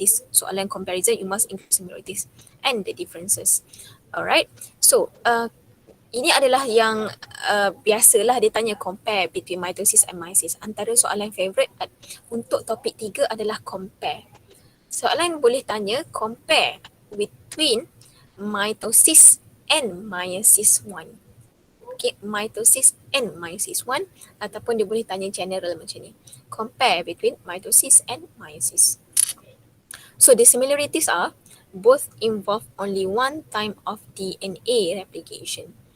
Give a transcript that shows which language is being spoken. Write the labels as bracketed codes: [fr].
[en] Soalan comparison, you must include similarities and the differences. Alright. [ms] So ini adalah yang biasalah dia tanya [en] compare between mitosis and meiosis. [ms] Antara soalan favourite untuk topik 3 adalah compare. Soalan boleh tanya [en] compare between mitosis and meiosis 1. [ms] Okay, [en] mitosis and meiosis 1, [ms] ataupun dia boleh tanya general macam ni. [en] Compare between mitosis and meiosis. So the similarities are both involve only one time of DNA replication.